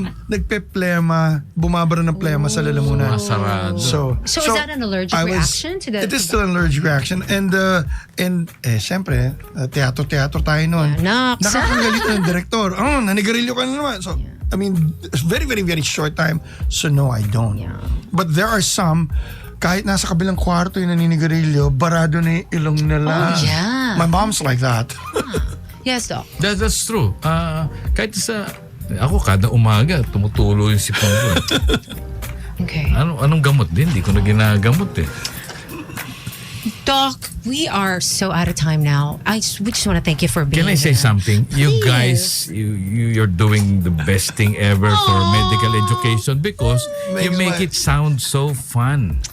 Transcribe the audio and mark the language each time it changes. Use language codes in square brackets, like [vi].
[tl] Nagpe-plema, bumabara ng plema sa lalamunan. [en] So is that an allergic reaction to the? It is still an allergic reaction, and [tl] siyempre, teatro tayo noon. Nakakagalit ng director. Nanigarilyo ka na naman. [en] So I mean, it's very, very, very short time. So no, I don't. Yeah. But there are some, [tl] kahit nasa kabilang kwarto yung naninigarilyo, barado na yung ilong nila. [en] Oh, yeah. My mom's like that. Yes, Doc. That's true. [tl] Kahit ako kada umaga, tumutulo yung sipon ko. [en] Okay. [tl] Anong gamot din? Hindi ko na ginagamot eh. [en] Doc, we are so out of time now. We just want to thank you for being here. Can I say something? You Please. guys, you're doing the best thing ever for medical education because you make it sound so fun.